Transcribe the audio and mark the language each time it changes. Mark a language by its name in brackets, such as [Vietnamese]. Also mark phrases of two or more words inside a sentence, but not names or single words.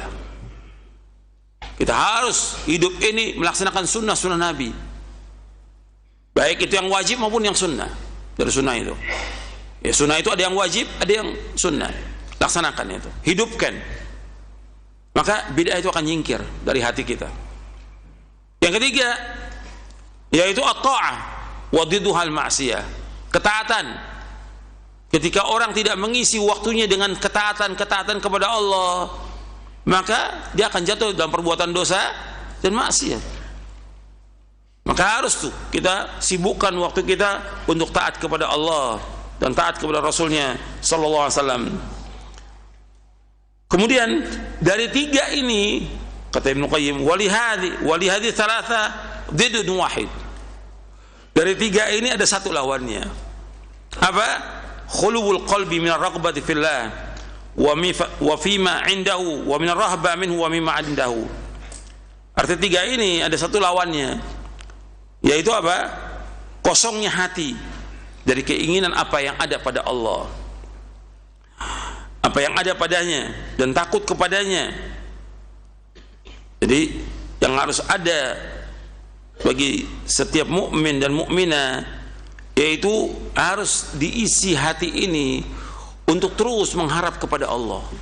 [Indonesian] Kita harus hidup ini melaksanakan sunnah Nabi, baik itu yang wajib maupun yang sunnah. Dari sunnah itu ya, sunnah itu ada yang wajib, ada yang sunnah. Laksanakan itu, hidupkan, maka bid'ah itu akan nyingkir dari hati kita. Yang ketiga yaitu [Arabic] الطاعة وضدها المعصية, [Indonesian] ketaatan. Ketika orang tidak mengisi waktunya dengan ketaatan kepada Allah, maka dia akan jatuh dalam perbuatan dosa dan maksiat. Maka harus tuh kita sibukkan waktu kita untuk taat kepada Allah dan taat kepada Rasulnya [Arabic] صلى الله عليه وسلم. [Indonesian] Kemudian dari 3 ini kata Ibnu Qayyim, [Arabic] ولهذه الثلاثة ضد واحد. [Indonesian] Dari 3 ini ada satu lawannya. Apa? [Arabic] خلو القلب من الرغبة في الله وفيما عنده ومن الرهبة منه ومما عنده. [Indonesian] Arti 3 ini ada satu lawannya, yaitu apa? Kosongnya hati dari keinginan apa yang ada pada Allah, apa yang ada padanya, dan takut kepadanya. Jadi yang harus ada bagi setiap mukmin dan mukminah, yaitu harus diisi hati ini untuk terus mengharap kepada Allah.